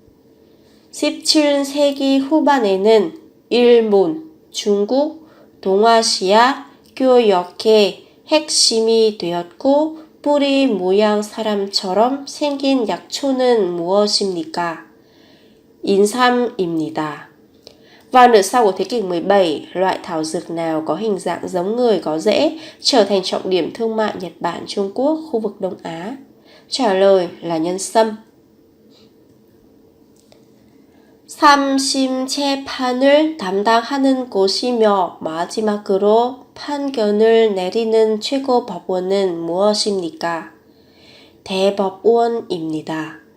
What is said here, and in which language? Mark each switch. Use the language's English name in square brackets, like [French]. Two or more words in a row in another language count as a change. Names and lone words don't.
[Korean] 17세기 후반에는 일본, 중국, 동아시아 교역의 핵심이 되었고 뿌리 모양 사람처럼 생긴 약초는 무엇입니까? 인삼입니다. [Vietnamese] Vào nửa sau của thế kỷ 17, loại thảo dược nào có hình dạng giống người có rễ trở thành trọng điểm thương mại Nhật Bản, Trung Quốc, khu vực Đông Á? Trả lời là nhân sâm. [Korean] 삼심재판을 담당하는 곳이며 마지막으로 판결을 내리는 최고 법원은 무엇입니까? 대법원입니다.